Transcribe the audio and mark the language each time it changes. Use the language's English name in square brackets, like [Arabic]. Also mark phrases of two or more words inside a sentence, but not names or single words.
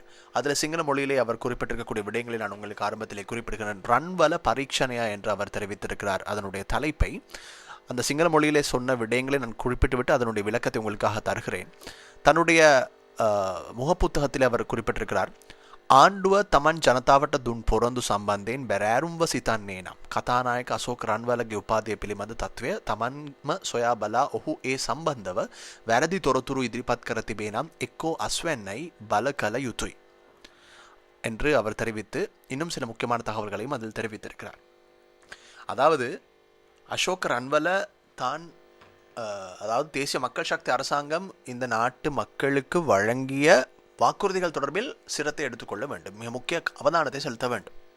[Tamil] அதில் சிங்கள மொழியிலே அவர் குறிப்பிட்டிருக்கக்கூடிய விடயங்களை நான் உங்களுக்கு ஆரம்பத்திலே குறிப்பிடுகிறேன். ரன்வல பரீட்சணையா என்று அவர் தெரிவித்திருக்கிறார். அதனுடைய தலைப்பை அந்த சிங்கள மொழியிலே சொன்ன விடயங்களை நான் குறிப்பிட்டுவிட்டு அதனுடைய விளக்கத்தை உங்களுக்காக தருகிறேன். தன்னுடைய முகப்புத்தகத்தில் அவர் குறிப்பிட்டிருக்கிறார், [Sinhala] ආණ්ඩුව තමන් ජනතාවට දුන් පොරොන්දු සම්බන්ධයෙන් බැරෑරුම්ව සිතන්නේ නම් කතානායක අශෝක රන්වලගේ උපාධිය පිළිබඳ තත්ත්වය තමන්ම සොයා බලා ඔහු ඒ සම්බන්ධව වැරදි තොරතුරු ඉදිරිපත් කර තිබේ නම් එක්කෝ අස්වැන්නයි බල කළ යුතුයි [Tamil] என்று அவர் தெரிவித்து இன்னும் சில முக்கியமான தகவல்களையும் அதில் தெரிவித்திருக்கிறார். அதாவது அசோக் ரன்வல தான் அதாவது தேசிய மக்கள் சக்தி அரசாங்கம் இந்த நாட்டு மக்களுக்கு வழங்கிய வாக்குறுதிகள் தொடர்பில் சிரத்தை எடுத்துக்கொள்ள வேண்டும், மிக முக்கிய அவதானத்தை செலுத்த வேண்டும்.